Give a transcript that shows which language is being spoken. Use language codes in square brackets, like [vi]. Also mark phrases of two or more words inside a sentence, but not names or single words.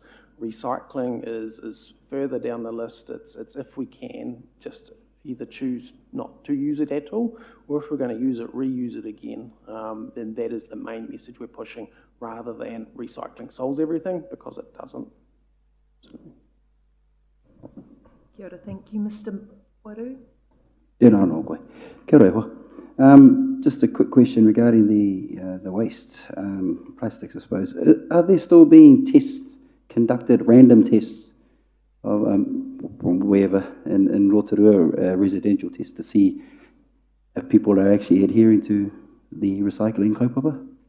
[en] Recycling is further down the list. It's if we can just either choose not to use it at all, or if we're going to use it, reuse it again. Then that is the main message we're pushing, rather than recycling solves everything, because it doesn't. [mi] Kia ora, [en] thank you, Mr. Waru. [mi] Tēnā anō koe. Kia ora e hoa. [en] Just a quick question regarding the waste, plastics, I suppose. Are there still being tests conducted, random tests of, from wherever in Rotorua, residential tests, to see if people are actually adhering to the recycling kaupapa?